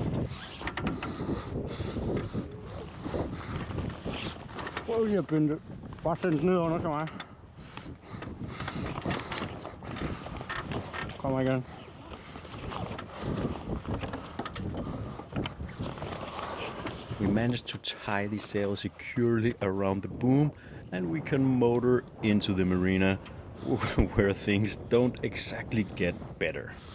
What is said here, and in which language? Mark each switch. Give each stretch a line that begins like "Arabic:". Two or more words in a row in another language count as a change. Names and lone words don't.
Danish: Prøv lige at binde det. Bare send den ned under til mig. Kommer igen.
English: We managed to tie the sail securely around the boom, and we can motor into the marina, where things don't exactly get better.